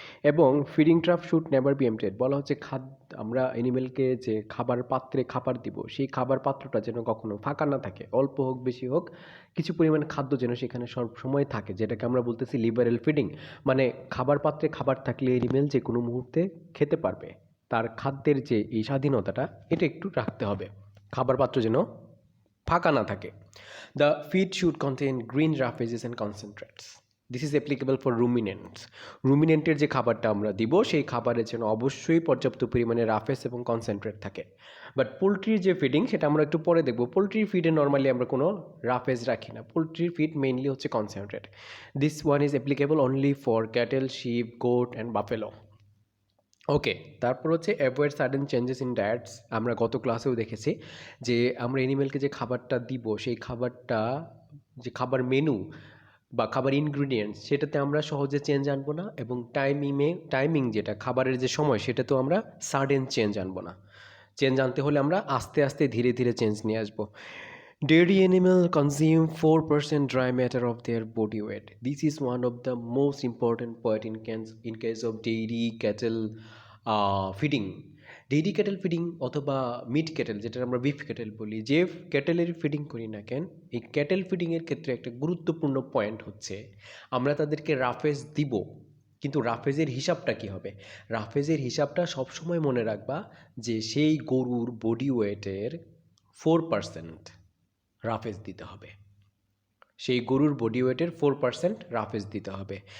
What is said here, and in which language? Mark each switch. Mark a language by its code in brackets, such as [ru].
[bn] এবং [en] feeding trough should never be emptied, [bn] বলা হচ্ছে আমরা অ্যানিমেলকে যে খাবার পাত্রে খাবার দিব সেই খাবার পাত্রটা যেন কখনো ফাঁকা না থাকে, অল্প হোক বেশি হোক কিছু পরিমাণ খাদ্য যেন সেখানে সব সময় থাকে, যেটাকে আমরা বলতেছি লিবারেল ফিডিং। মানে খাবার পাত্রে খাবার থাকলে অ্যানিমেল যে কোনো মুহূর্তে খেতে পারবে, তার খাদ্যের যে এই স্বাধীনতাটা এটা একটু রাখতে হবে, খাবার পাত্র যেন ফাঁকা না থাকে। [en] The feed should contain green roughages and concentrates. This is applicable for ruminants. [bn] রুমিনেন্টের যে খাবারটা আমরা দিব সেই খাবারের যেন অবশ্যই পর্যাপ্ত পরিমাণে রাফেজ এবং কনসেন্ট্রেট থাকে। বাট পোলট্রির যে ফিডিং সেটা আমরা একটু পরে দেখব। পোলট্রির ফিডে নর্মালি আমরা কোনো রাফেজ রাখি না, পোলট্রির ফিড মেইনলি হচ্ছে concentrate. [en] This one is applicable only for cattle, sheep, goat and buffalo. [bn] ওকে, তারপর হচ্ছে [en] Avoid sudden changes in diets. [bn] আমরা গত ক্লাসেও দেখেছি যে আমরা অ্যানিমেলকে যে খাবারটা দিব সেই খাবারটা, যে খাবার মেনু বা খাবার ইনগ্রিডিয়েন্টস, সেটাতে আমরা সহজে চেঞ্জ আনবো না, এবং টাইমিং যেটা খাবারের যে সময় সেটাতেও আমরা সাডেন চেঞ্জ আনবো না। চেঞ্জ আনতে হলে আমরা আস্তে আস্তে ধীরে ধীরে চেঞ্জ নিয়ে আসবো। [en] Dairy animal consume 4% dry matter of their body weight. This is one of the most important point in case of dairy cattle feeding. [bn] Dairy cattle feeding অথবা মিট ক্যাটেল, যেটা আমরা বিফ ক্যাটেল বলি, যে ক্যাটেলের feeding করি না কেন, এই cattle ফিডিংয়ের ক্ষেত্রে একটা গুরুত্বপূর্ণ পয়েন্ট হচ্ছে আমরা তাদেরকে রাফেজ দিব, কিন্তু রাফেজের হিসাবটা কী হবে? রাফেজের হিসাবটা সবসময় মনে রাখবা যে সেই গরুর বডি ওয়েটের 4% রাফেজ দিতে হবে, সেই গরুর বডি ওয়েটের 4% রাফেজ দিতে হবে।